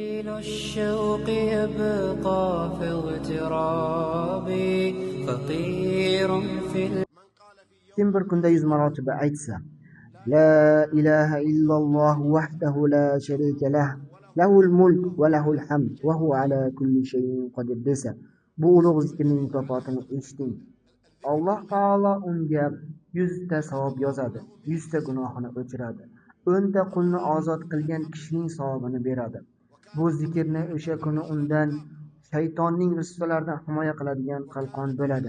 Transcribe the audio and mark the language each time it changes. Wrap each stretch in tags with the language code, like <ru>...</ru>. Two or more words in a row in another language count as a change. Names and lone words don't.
<ar>الشوق يبقى في اغترابي فقير في</ar> <uz>Kim bir kunda 100 marotaba aytsa,</uz> <ar>لا إله إلا الله وحده لا شريك له، له الملك وله الحمد وهو على كل شيء قدير</ar> <uz>desa, bu ulug' zikrning mukofotini eshiting. Alloh taolo unga 100 ta savob yozadi, 100 ta gunohini o'chiradi. 10 ta qulni ozod qilgan kishining savobini beradi. Bu zikrni o'sha kuni undan shaytonning rissolaridan himoya qiladigan qalqon bo'ladi.</uz>